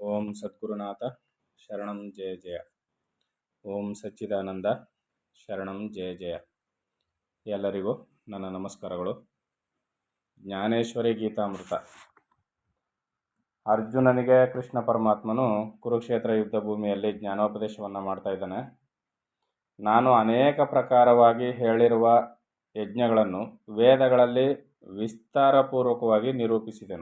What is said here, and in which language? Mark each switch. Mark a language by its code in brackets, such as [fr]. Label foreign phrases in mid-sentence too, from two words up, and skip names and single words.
[sa] ಓಂ ಸದ್ಗುರುನಾಥ ಶರಣಂ ಜಯ ಜಯ. ಓಂ ಸಚ್ಚಿದಾನಂದ ಶರಣಂ ಜಯ ಜಯ. [kn] ಎಲ್ಲರಿಗೂ ನನ್ನ ನಮಸ್ಕಾರಗಳು. ಜ್ಞಾನೇಶ್ವರಿ ಗೀತಾಮೃತ. ಅರ್ಜುನನಿಗೆ ಕೃಷ್ಣ ಪರಮಾತ್ಮನು ಕುರುಕ್ಷೇತ್ರ ಯುದ್ಧ ಭೂಮಿಯಲ್ಲಿ ಜ್ಞಾನೋಪದೇಶವನ್ನು ಮಾಡ್ತಾ ಇದ್ದಾನೆ. ನಾನು ಅನೇಕ ಪ್ರಕಾರವಾಗಿ ಹೇಳಿರುವ ಯಜ್ಞಗಳನ್ನು ವೇದಗಳಲ್ಲಿ ವಿಸ್ತಾರಪೂರ್ವಕವಾಗಿ ನಿರೂಪಿಸಿದೆನು.